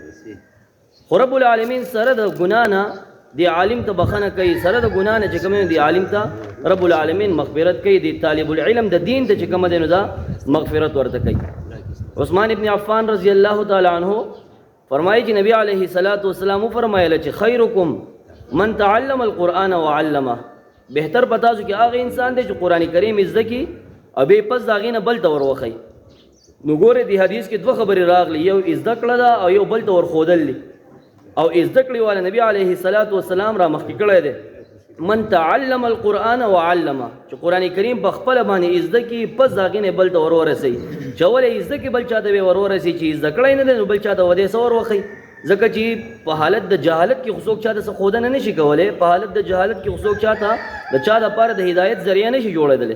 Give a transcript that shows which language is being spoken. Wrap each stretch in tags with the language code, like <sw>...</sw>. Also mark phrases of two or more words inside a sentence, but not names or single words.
<ps>خو رب العالمین سره د ګناه نه دی عالم ته بخنه کوي، سره د ګناه نه چې کوم دی عالم ته رب العالمین مغفرت کوي، دی طالب العلم د دین ته چې کوم دی نو دا مغفرت ورته کوي. عثمان ابن عفان</ps> <ar>رضی الله تعالی عنہ</ar> <ps>فرمایي چې نبی</ps> <ar>علیه الصلاۃ والسلام</ar> <ps>فرمایله چې</ps> <ar>خیرکم من تعلم القرآن وعلمه،</ar> <ps>بهتر پتا څو کې هغه انسان دی چې قرآن کریم زده کی او به پس داغې نه بل ته ور وښي. نو ګوره دی حدیث کې دوه خبرې راغلي، یو زده کړه ده او یو بل ته ور ښودل دي. او زده کړې والا نبی</ps> <ar>علیه الصلاۃ والسلام</ar> <ps>را مخکې کړی دی،</ps> <ar>من تعلم القرآن وعلمه،</ar> <ps>چې قرآن کریم په خپله باندې زده کی پس داغې نه بل ته ور ورسوي. چې ولې زده کی بل چا ته به ور ورسوي، چې زده کړی نه دی نو بل چا ته ودې څه ور وښي، ځکه چې په حالت د جهالت کې خو څوک چا ته څه ښودنه نه شي کولی، په حالت د جهالت کې خو څوک چا ته د چا دپاره د هدایت ذریعه نه شي جوړېدلی.</ps>